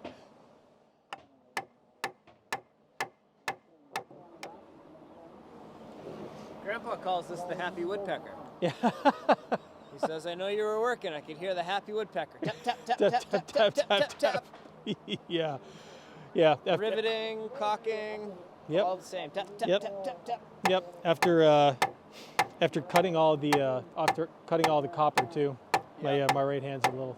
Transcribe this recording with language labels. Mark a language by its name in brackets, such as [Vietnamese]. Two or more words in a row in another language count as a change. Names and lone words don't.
[English] Grandpa calls this the happy woodpecker. Yeah. He says, I know you were working. I could hear the happy woodpecker. Tap, tap, tap, tap, tap, tap, tap, tap. Yeah. Yeah. Riveting, caulking, Yep. all the same. Tap, tap, Yep. tap, tap, tap. Yep. After cutting all the copper too, Yeah. my right hand's a little.